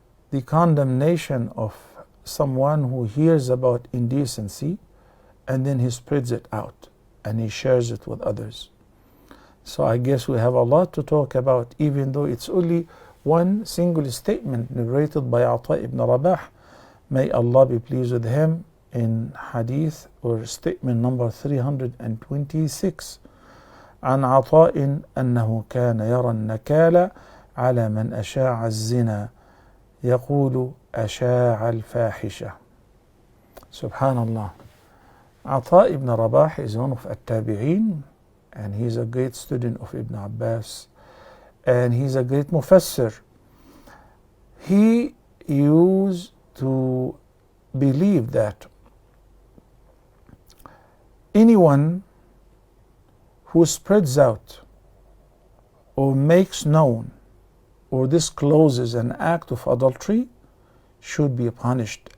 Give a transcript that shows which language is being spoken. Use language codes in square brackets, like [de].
[en] The condemnation of someone who hears about indecency and then he spreads it out and he shares it with others. So I guess we have a lot to talk about, even though it's only one single statement narrated by Ata ibn Rabah, may Allah be pleased with him, in hadith or statement number 326. [ar] عن عطاء أنه كان يرى النكال على من أشاع الزنا يقول أشاع الفاحشة. [en] Subhanallah. Ata ibn Rabah is one of التابعين, and he's a great student of Ibn Abbas, and he's a great mufassir. He used to believe that anyone who spreads out or makes known or discloses an act of adultery should be punished.